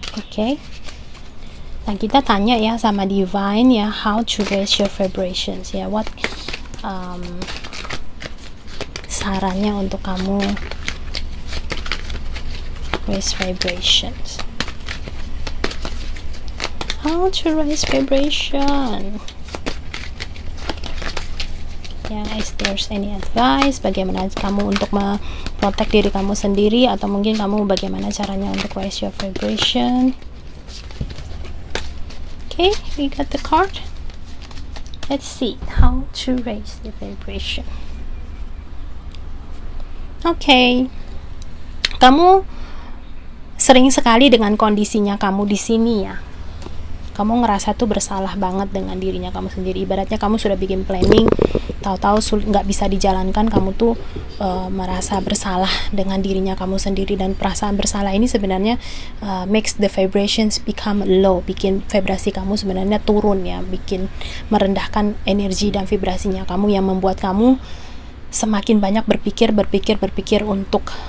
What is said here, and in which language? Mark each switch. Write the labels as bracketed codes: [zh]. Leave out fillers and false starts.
[id] Okay. Nah, kita tanya ya sama divine ya, [en] how to raise your vibrations [id] ya, what sarannya untuk kamu raise vibrations, [en] how to raise vibration [id] ya. [en] Is there's any advice [id] bagaimana kamu untuk protect diri kamu sendiri, atau mungkin kamu bagaimana caranya untuk [en] raise your vibration. Okay, we got the card. Let's see how to raise the vibration. [id] Okay, kamu sering sekali dengan kondisinya kamu di sini ya. Kamu ngerasa tuh bersalah banget dengan dirinya kamu sendiri. Ibaratnya kamu sudah bikin planning, tahu-tahu nggak bisa dijalankan, kamu tuh merasa bersalah dengan dirinya kamu sendiri, dan perasaan bersalah ini sebenarnya [en] makes the vibrations become low, [id] bikin vibrasi kamu sebenarnya turun ya, bikin merendahkan energi dan vibrasinya kamu, yang membuat kamu semakin banyak berpikir untuk